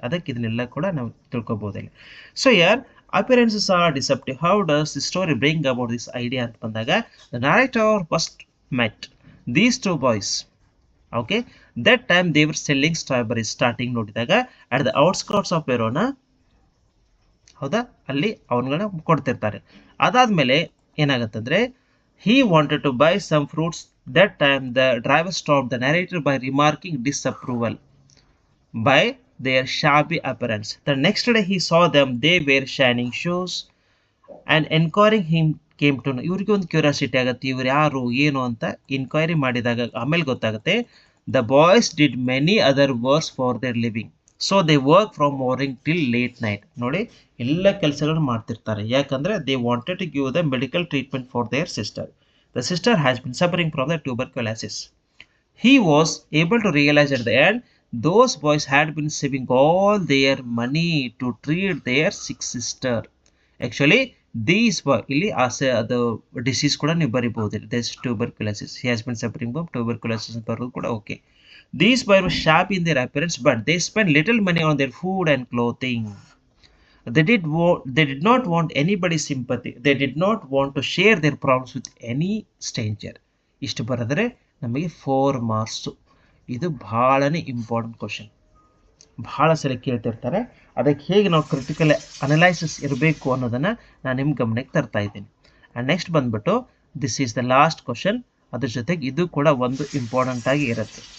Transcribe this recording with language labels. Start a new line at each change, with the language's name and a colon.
Kannada: ಅದಕ್ಕೆ ಇದನ್ನೆಲ್ಲ ಕೂಡ ನಾವು ತಿಳ್ಕೊಬೋದಿಲ್ಲ.
English: So ಯಾರ್ appearances are deceptive. How does the story bring about this idea
Kannada: ಅಂತ ಬಂದಾಗ,
English: The narrator first met these two boys. Okay, that time they were selling strawberries. Starting
Kannada: ನೋಡಿದಾಗ
English: At the outskirts of Verona.
Kannada: ಹೌದಾ, ಅಲ್ಲಿ ಅವನ್ಗಳನ್ನ ಕೊಡ್ತಿರ್ತಾರೆ. ಅದಾದ್ಮೇಲೆ ಏನಾಗತ್ತಂದ್ರೆ
English: he wanted to buy some fruits. That time the driver stopped the narrator by remarking disapproval by their shabby appearance. The next day he saw them, they were shining shoes and enquiring him came to know.
Kannada: ಇವ್ರಿಗೆ ಒಂದು curiosity ಆಗುತ್ತೆ, ಇವ್ರು ಯಾರು ಏನು ಅಂತ inquiry ಮಾಡಿದಾಗ ಆಮೇಲೆ ಗೊತ್ತಾಗುತ್ತೆ.
English: The boys did many other works for their living. So they work from morning till late night.
Kannada: ನೋಡಿ, ಎಲ್ಲ ಕೆಲಸಗಳನ್ನು ಮಾಡ್ತಿರ್ತಾರೆ. ಯಾಕಂದರೆ
English: They wanted to give the medical treatment for their sister. The sister has been suffering from the tuberculosis. He was able to realize at the end those boys had been saving all their money to treat their sick sister. Actually, these boy
Kannada: ಇಲ್ಲಿ ಅದು disease ಕೂಡ ನೀವು ಬರಿಬಹುದು.
English: This tuberculosis. He has been suffering from tuberculosis
Kannada: ಅಂತ ಬರೋದು ಕೂಡ okay.
English: These boys were sharp in their appearance, but they spent little money on their food and clothing. They did not want anybody's sympathy. They did not want to share their problems with any stranger.
Kannada: ಇಷ್ಟು ಬರೆದರೆ ನಮಗೆ 4 marks. ಇದು ಭಾಳನೇ important question, ಭಾಳ ಸಲ ಕೇಳ್ತಿರ್ತಾರೆ. ಅದಕ್ಕೆ ಹೇಗೆ ನಾವು critical analysis ಇರಬೇಕು ಅನ್ನೋದನ್ನು ನಾನು ನಿಮ್ಮ ಗಮನಕ್ಕೆ ತರ್ತಾ ಇದ್ದೀನಿ.
English: And next ಬಂದ್ಬಿಟ್ಟು this is the last question.
Kannada: ಅದ್ರ ಜೊತೆಗೆ ಇದು ಕೂಡ ಒಂದು ಇಂಪಾರ್ಟೆಂಟ್ ಆಗಿ ಇರುತ್ತೆ.